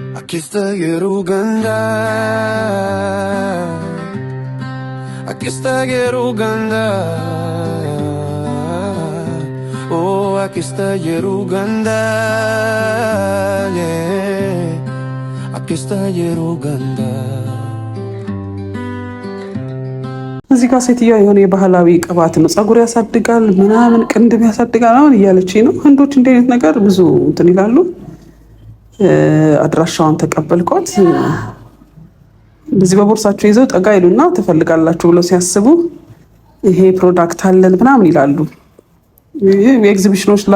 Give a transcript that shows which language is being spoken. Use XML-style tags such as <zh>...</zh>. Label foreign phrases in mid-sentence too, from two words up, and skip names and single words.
<am>Akista yeru ganda Akista yeru ganda Oh akista yeru ganda yeah Akista yeru ganda እዚህ ጋር ሴትዮዋ የሆነ የባህላዊ ቅባት ነው ፀጉር ያሳድጋል ምናምን ቅንድብ ያሳድጋል አሁን እያለች ነው። ህንዶች እንደ አይነት ነገር ብዙ እንትን ይላሉ። አድራሻውን ተቀበልኳት። እንደዚህ በቦርሳቸው ይዘው ጠጋ ይሉና ትፈልጋላችሁ ብለው ሲያስቡ ይሄ ፕሮዳክት አለን ምናምን ይላሉ። የኤግዚቢሽኖች</am>